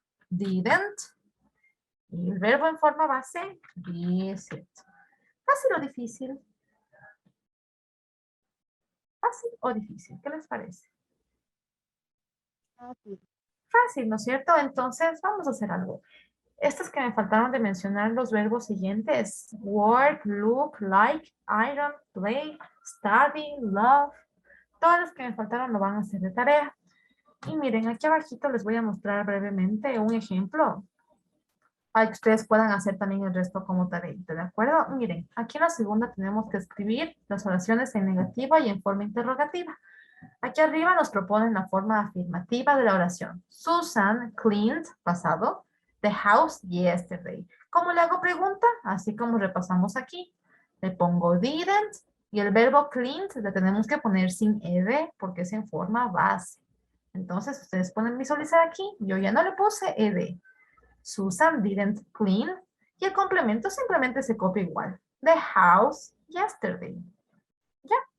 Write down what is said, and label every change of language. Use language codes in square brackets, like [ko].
[es] Didn't. Y el verbo en forma base, visit. ¿Fácil o difícil? ¿Fácil o difícil? ¿Qué les parece? Fácil. Fácil, ¿no es cierto? Entonces, vamos a hacer algo. Estos que me faltaron de mencionar, los verbos siguientes. [en] Work, look, like, iron, play, study, love. [es] Todos los que me faltaron lo van a hacer de tarea. Y miren, aquí abajito les voy a mostrar brevemente un ejemplo para que ustedes puedan hacer también el resto como tarea, ¿de acuerdo? Miren, aquí en la segunda tenemos que escribir las oraciones en negativa y en forma interrogativa. Aquí arriba nos proponen la forma afirmativa de la oración. [en] Susan cleaned, pasado, the house yesterday. [es] ¿Cómo le hago pregunta? Así como repasamos aquí. Le pongo didn't y el verbo cleaned le tenemos que poner sin ed porque es en forma base. Entonces, ustedes pueden visualizar aquí. Yo ya no le puse ed. [en] Susan didn't clean. [es] Y el complemento simplemente se copia igual. [en] The house yesterday. [es] ¿Ya?